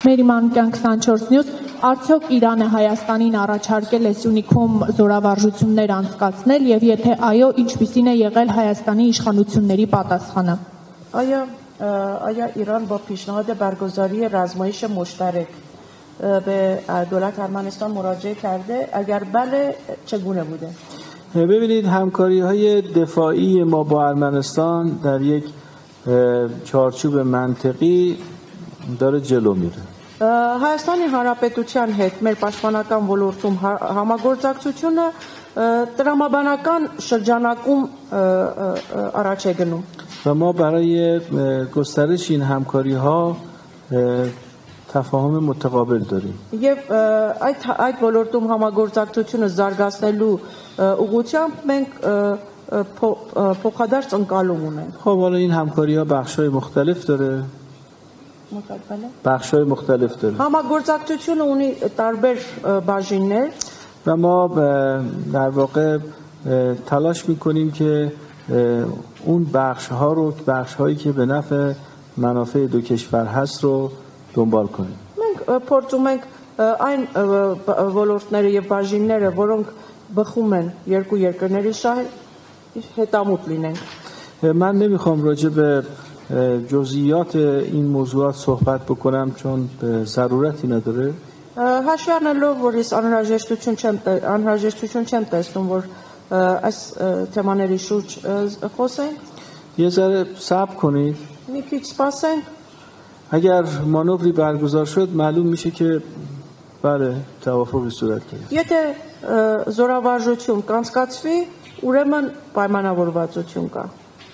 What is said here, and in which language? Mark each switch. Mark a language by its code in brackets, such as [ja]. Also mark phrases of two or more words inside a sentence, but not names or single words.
[hy] Մերիմանուկյան 24 նյուս, արդյոք Իրանը Հայաստանին առաջարկել է Սյունիքում զորավարժություններ անցկացնել եւ եթե այո, ինչպիսին է եղել Հայաստանի իշխանությունների պատասխանը։ [fa] آیا ایران با پیشنهاد برگزاری رزمایش مشترک به دولت ارمنستان مراجعه کرده؟ اگر بله چگونه بوده؟ ببینید همکاری های دفاعی ما با ارمنستان در یک چارچوب منطقی داره جلو میره. [hy] Հայաստանի Հանրապետության հետ մեր պաշտպանական ոլորտում համագործակցությունը տրամաբանական շրջանակում առաջ է գնում. [fa] و ما برای گسترش این همکاری ها تفاهم متقابل داریم. [hy] Եվ այդ ոլորտում համագործակցությունը զարգացնելու ուղղությամբ մենք փոխադարձ ընկալում ունենք. [fa] خب حالا این همکاری ها بخش‌های مختلف داره. بخش‌های مختلف داره. [hy] Համագործակցությունը ունի տարբեր բաժիններ. [fa] و ما در واقع تلاش می‌کنیم که اون بخش‌ها رو بخش‌هایی که به نفع منافع دو کشور هست رو دنبال کنیم. [hy] Մենք փորձում ենք այն ոլորտները եւ բաժինները, որոնք բխում են երկու երկրների շահ հետամուտ լինեն. [fa] من نمیخوام راجع به جزئیات این موضوعات صحبت بکنم چون ضرورتی نداره. [hy] Հաշվի առնելով, որ ես անհրաժեշտություն չեմ տեսնում, որ այս թեմաների շուրջ խոսենք. [fa] یه ذره صبر کنید. [hy] Մի քիչ սպասենք. [fa] اگر مانوری برگزار شد معلوم میشه که بله توافقی صورت گرفت. [hy] Եթե զորավարժություն կանցկացվի, ուրեմն պայմանավորվածություն կա.